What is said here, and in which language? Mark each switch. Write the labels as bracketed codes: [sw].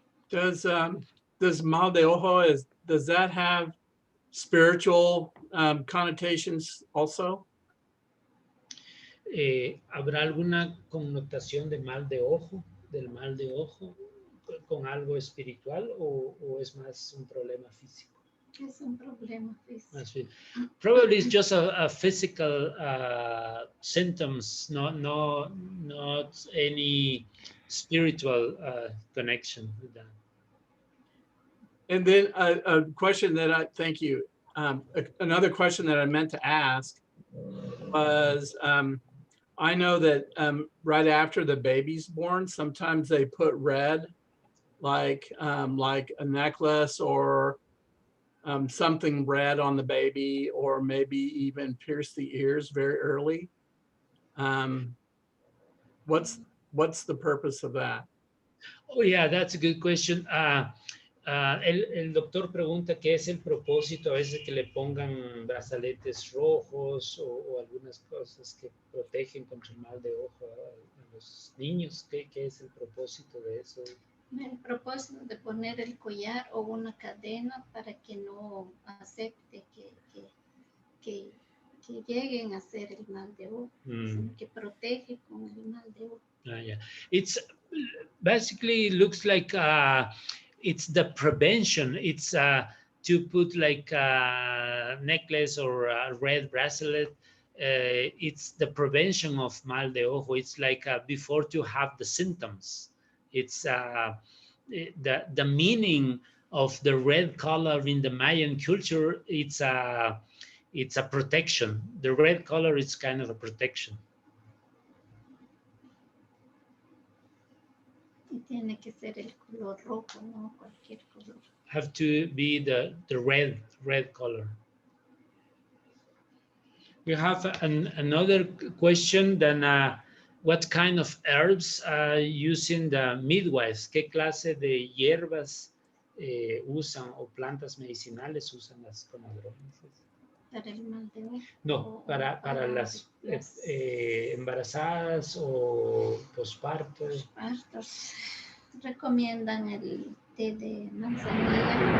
[en] Does mal de ojo does that have spiritual connotations also? [es] ¿Habrá alguna connotación de mal de ojo, del mal de ojo, con algo espiritual, o es más un problema físico? Es un problema físico. [en] Probably it's just a physical symptoms, not any spiritual connection with that. And then a question that thank you. Another question that I meant to ask was, I know that right after the baby's born, sometimes they put red, like a necklace or something red on the baby, or maybe even pierce the ears very early. What's the purpose of that? Oh, yeah, that's a good question. [es] El doctor pregunta qué es el propósito a veces que le pongan brazaletes rojos o algunas cosas que protegen contra el mal de ojo a los niños. ¿Qué es el propósito de eso? El propósito de poner el collar o una cadena para que no acepte que lleguen a hacer el mal de ojo, sino que protege con el mal de ojo. [en] Yeah. It's basically looks like it's the prevention. It's to put like a necklace or a red bracelet. It's the prevention of mal de ojo. It's like before to have the symptoms. It's the meaning of the red color in the Mayan culture. It's a protection. The red color is kind of a protection. [es] Y tiene que ser el color rojo, no cualquier color. [en] Have to be the red color. We have another question then what kind of herbs using the midwives? [es] ¿Qué clase de hierbas usan o plantas medicinales usan las comadronas? Para el mal de ojo. No, para las embarazadas o pospartos. Partos recomiendan el té de manzanilla.